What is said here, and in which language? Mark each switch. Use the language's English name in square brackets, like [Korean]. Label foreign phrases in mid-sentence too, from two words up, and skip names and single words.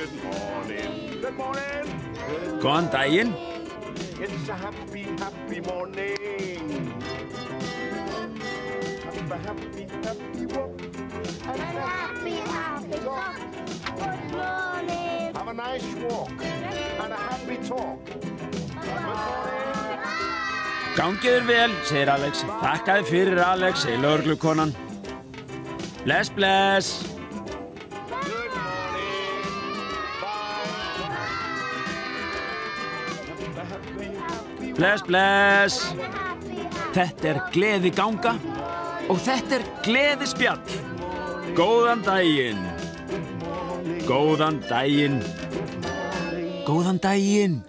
[Icelandic] Góðan daginn. [English] It's a happy, happy morning. Happy, happy walk. Happy talk. Good morning. Have a nice walk and a happy talk. Good morning. [Icelandic] Gangiður vel, segir Alex. Þakkaði fyrir, Alex, segir lögreglukonan. Bless, bless. [English] Good morning. Bye. [Icelandic] Bless, bless. Þetta gleði ganga og þetta gleði spjall. Góðan daginn. Góðan daginn. Góðan daginn.